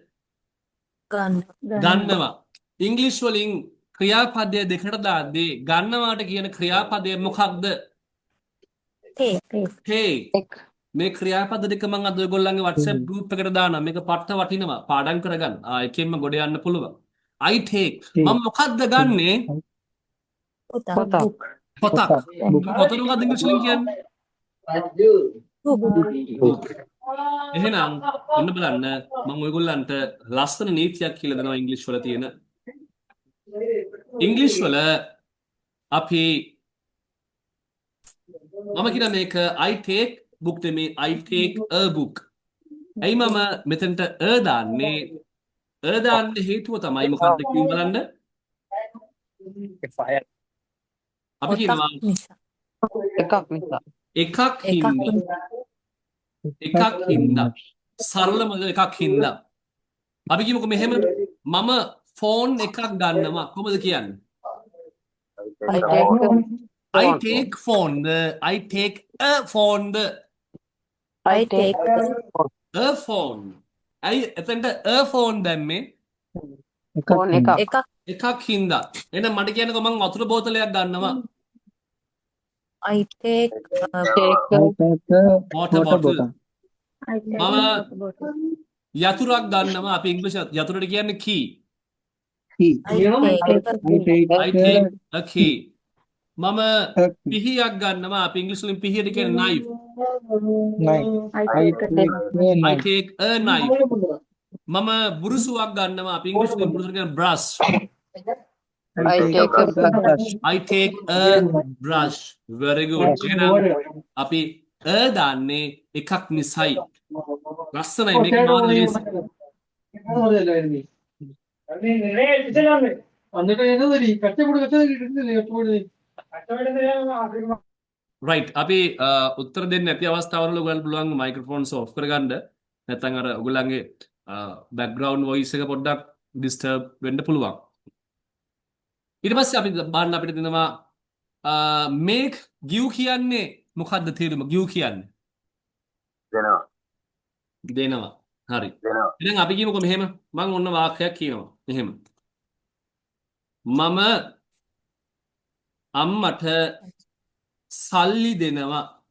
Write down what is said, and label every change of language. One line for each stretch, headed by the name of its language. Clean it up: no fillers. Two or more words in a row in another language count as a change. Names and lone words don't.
Sinhala: ගන්නවා. ඉංග්‍රීසි වලින් ක්‍රියාපදය දෙකට දාද්දී ගන්නවාට කියන ක්‍රියාපදය මොකක්ද? take take මේ ක්‍රියාපද දෙක මම අද ඔයගොල්ලන්ගේ WhatsApp group එකට දානවා. මේක පට්ට වටිනවා. පාඩම් කරගන්න. එකෙන්ම ගොඩ යන්න පුළුවන්.
English: I take
Sinhala: මම මොකද්ද ගන්නෙ? පොතක් පොතක්. පොතක්. book පොතට මොකද්ද ඉංග්‍රීසි වලින් කියන්නේ? book එහෙනම් ඔන්න බලන්න මම ඔයගොල්ලන්ට ලස්සන නීතියක් කියලා දෙනවා ඉංග්‍රීසි වල තියෙන. ඉංග්‍රීසි වල අපි මම කියන මේක
English: I take book
Sinhala: දෙමේ
English: I take a book.
Sinhala: ඇයි මම මෙතනට දාන්නේ? දාන්න හේතුව තමයි මොකද්ද කියන බලන්න. අපි පොතක් කියනවා නිසා එකක් නිසා. එකක් එකක් හින්දා. එකක් හින්දා. සරලම එකක් හින්දා. අපි කියමුකෝ මෙහෙම මම ෆෝන් එකක් ගන්නවා කොහොමද කියන්නේ?
English: I take phone. I take a phone. I take A phone.
Sinhala: ඇයි එතනට
English: a phone
Sinhala: දැම්මේ? phone එකක්. එකක් එකක් හින්දා. එහෙනම් මට කියන්නකෝ මම වතුර බෝතලයක් ගන්නවා.
English: I take I take a Water water bottle. bottle.
Sinhala: මම යතුරක් ගන්නවා. අපි ඉංග්‍රීසි යතුරට කියන්නේ key.
English: Key. I take I take a key. මම a key.
Sinhala: පිහියක් ගන්නවා. අපි ඉංග්‍රීසි වලින් පිහියට කියන්නේ knife.
English: Knife. I take a I knife. take a knife.
Sinhala: මම බුරුසුවක් ගන්නවා. අපි ඉංග්‍රීසි වලින් බුරුසුවට කියන්නේ brush.
English: I take a brush. I take a brush. Very good.
Sinhala: එහෙනම් අපි දාන්නේ එකක් නිසයි. ලස්සනයි මේක මාර ලේසි. right අපි උත්තර දෙන්න නැති අවස්ථාවවල ඔයගොල්ලන්ට පුළුවන්
English: microphones off
Sinhala: කරගන්න. නැත්නම් අර ඔයගොල්ලන්ගේ
English: background voice
Sinhala: එක පොඩ්ඩක් ඩිස්ටර්බ් වෙන්න පුළුවන්. ඊට පස්සේ අපි බලන්න අපිට දෙනවා
English: make give
Sinhala: කියන්නේ මොකද්ද තේරුම? give කියන්නේ දෙනවා. හරි. එහෙනම් අපි කියමුකෝ මෙහෙම මම ඔන්න වාක්‍යයක් කියනවා. මෙහෙම. මම අම්මට සල්ලි දෙනවා.